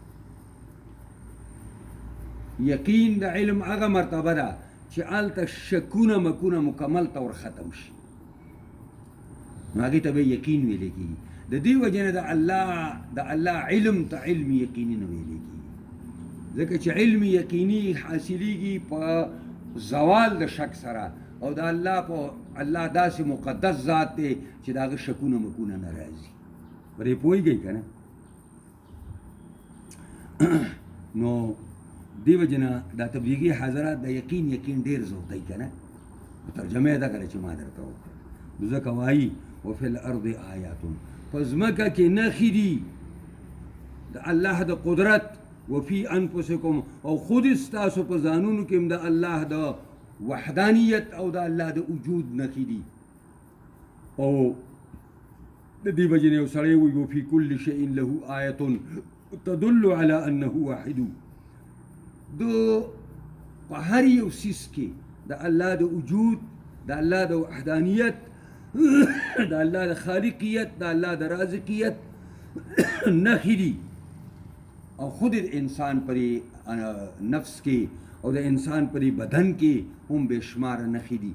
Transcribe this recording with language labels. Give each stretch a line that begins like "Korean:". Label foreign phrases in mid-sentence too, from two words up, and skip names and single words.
Pashto: یقین د علم هغه مرتبه ده چې هلته شکونه مکونه مکمل طور ختم شي نو هغې ته به یقین ویلی کېږي د دې وجې نه د الله علم ته علم یقیني نه ویلی کېږي ځکه چې علم یقیني حاصلیږي په زوال د شک سره او د الله داسې مقدس ذات دی چې د هغه شکونه مکونه نه راځي پرې پوهېږئ که نه نو دې وجې نه دا تبلیغي حضرات د یقین ډېر زوتی که نه ترجمه یې دغه چې ما درته وکړه ځکه وایي
Arabic: وفي الأرض آیات
Pashto: په ځمکه کې نښې دي د الله د قدرت
Arabic: وفي انفسکم
Pashto: او خود ستاسو په ځانونو کې هم د الله د وحدانیت او د الله د وجود نښې دي. او د دې وجې نه یو سړی وایي
Arabic: وفي کل شیء له آیة تدل على انه واحد.
Pashto: په هر یو څیز کې د الله د وجود، د الله د وحدانیت، د الله د خالقیت، د الله د رازقیت نښې دي. او خود د انسان پرې نفس کې او د انسان پرې بدن کې هم بے شماره نښې دي.